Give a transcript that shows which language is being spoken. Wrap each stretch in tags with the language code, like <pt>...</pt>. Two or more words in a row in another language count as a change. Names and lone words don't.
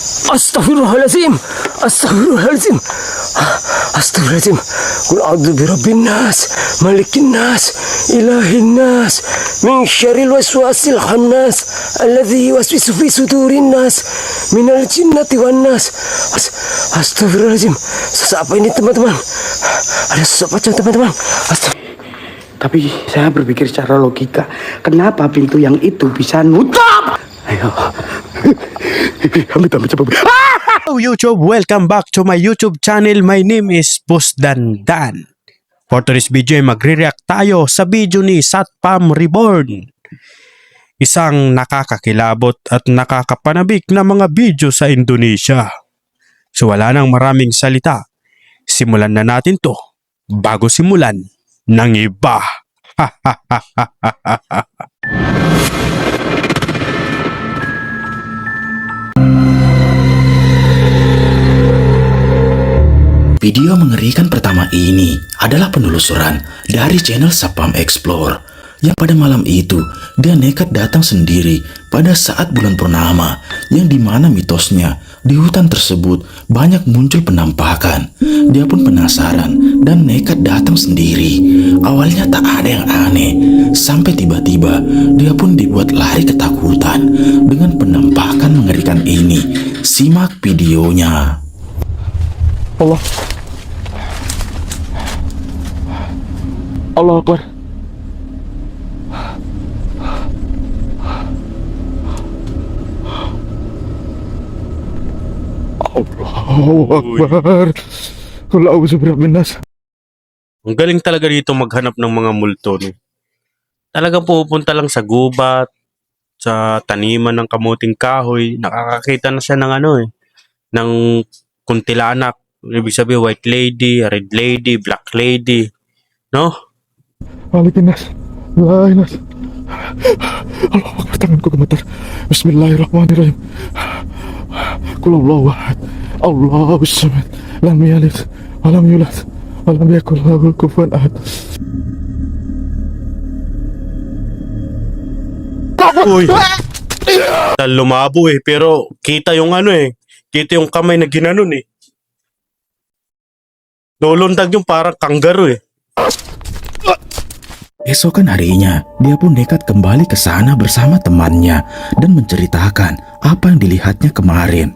<ar>أستغفر الله العظيم أستغفر الله العظيم أستغفر الله العظيم. قل أعوذ برب الناس ملك الناس إله الناس من شر الوسواس الخناس الذي يوسوس في صدور الناس من الجنة والناس. أستغفر الله العظيم.</ar> <id>Sesak apa ini teman-teman? Ada sesak macam teman-teman. Tapi saya berpikir secara logika, kenapa pintu yang itu bisa nutup? Ayo.</id> <en>Hello YouTube, welcome back to my YouTube channel. My name is Boss Dandan. For today's video</en> <tl>ay magre-react tayo sa video ni Satpam Reborn. Isang nakakakilabot at nakakapanabik na mga video sa Indonesia. So wala nang maraming salita. Simulan na natin to bago simulan ng iba.</tl> <id>Video mengerikan pertama ini adalah penelusuran dari channel Satpam Explore yang pada malam itu dia nekat datang sendiri pada saat bulan purnama yang dimana mitosnya di hutan tersebut banyak muncul penampakan. Dia pun penasaran dan nekat datang sendiri. Awalnya tak ada yang aneh sampai tiba-tiba dia pun dibuat lari ketakutan dengan penampakan mengerikan ini. Simak videonya.</id> <ar>الله الله أكبر. الله أكبر. قل أعوذ برب الناس.</ar> <tl>Ang galing talaga dito maghanap ng mga multo. No? Talagang pupunta lang sa gubat, sa taniman ng kamuting kahoy. Nakakakita na siya ng ng kuntilanak. Ibig sabihin</tl> <en>white lady, red lady, black lady.</en> <tl>No?</tl> <ar>ملك الناس إله الناس الله أكبر,</ar> <id>tanganku gemetar.</id> <ar>بسم الله الرحمن الرحيم. قل الله أحد الله الصمد. لم يلد ولم يولد ولم يكن له كفوا أحد.</ar> <tl>Uy! Lumabo pero kita yung kita yung kamay na ginanon Lulundag yung parang kangaroo</tl> <id>Esokan harinya, dia pun nekat kembali ke sana bersama temannya dan menceritakan apa yang dilihatnya kemarin.</id>